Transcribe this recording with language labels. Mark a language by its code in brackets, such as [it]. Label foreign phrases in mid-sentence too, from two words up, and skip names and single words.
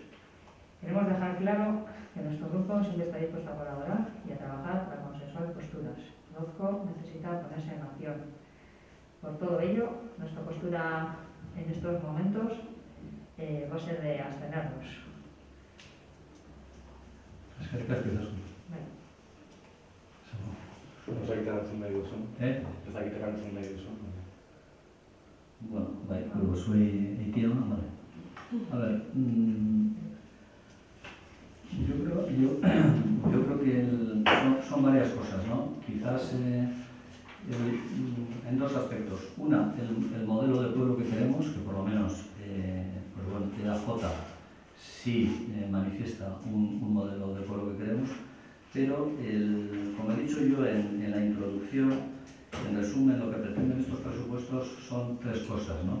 [es] Queremos dejar claro que nuestro grupo siempre está dispuesto a colaborar y a trabajar para consensuar posturas. Rozco necesita ponerse en acción. Por todo ello, nuestra postura en estos momentos va a ser de abstenernos. [eu] Ez dakit erantzun nahi duzun. Ez dakit erantzun nahi duzun. [es] Bueno, pues soy Itiel, ¿no? Vale. A ver, yo creo que son varias cosas, ¿no? Quizás en dos aspectos. Una, el modelo de pueblo que queremos, que por lo menos pues bueno, EAJ sí manifiesta un modelo de pueblo que queremos, pero como he dicho yo en la introducción, en resumen, lo que pretenden estos presupuestos son tres cosas, ¿no?